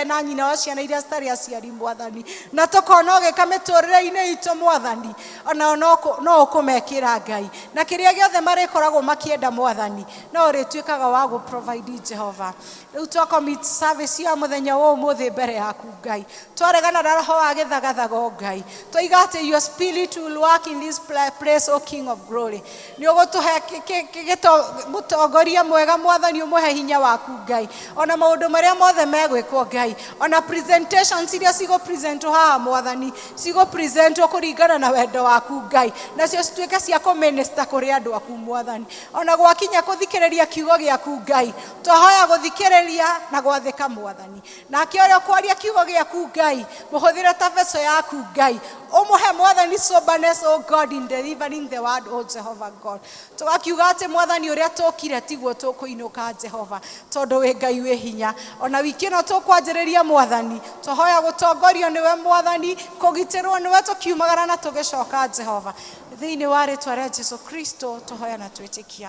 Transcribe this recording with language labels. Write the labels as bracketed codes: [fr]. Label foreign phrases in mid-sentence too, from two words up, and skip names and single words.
[ki] na nyina wa ciana iria citarĩ aciari Mwathani na tũkona ũgĩka mĩtũrĩre-inĩ itũ Mwathani ona no ũkũmekĩra Ngai na kĩrĩa gĩothe marĩkoragwo makĩenda Mwathani no ũrĩtuĩkaga wa gũ-provide Jehova rĩu twacommit service ya mũthenya wa ũmũthĩ mbere yaku Ngai twaregana na roho wa gĩthagathago Ngai tũiga atĩ [en] your spirit will work in this place O King of Glory [ki] nĩ ũgũtũhe mũtongoria mwega Mwathani ũmũhe hinya waku Ngai ona maũndũ marĩa mothe megwĩkwo Ngai ona presentations iria cigũ-presentwo haha Mwathani cigũ-presentwo kũringana na wendo waku Ngai nacio cituĩke cia kũ-minister kũrĩ andũ aku Mwathani ona gwakinya gũthikĩrĩria kiugo gĩaku Ngai twahoya gũthikĩrĩria na gwathĩka Mwathani nake ũrĩa ũkwaria kiugo gĩaku Ngai mũhũthĩre ta vessel yaku Ngai Umuhe mwathani soberness, [en] oh God, in delivering the word, oh Jehovah God. [ki] Tugakiuga ati mwathani uria tokire tiguo tukuinuka Jehova. Tondu we Ngai we hinya. Ona wiki no tukwanjiriria mwathani. Tuhoya gutongorio niwe mwathani, kugitirwo niwe tukiumagara na tugicoka Jehova. Thiini wa ritwa ria Jesu Kristo tuhoya na twitikia.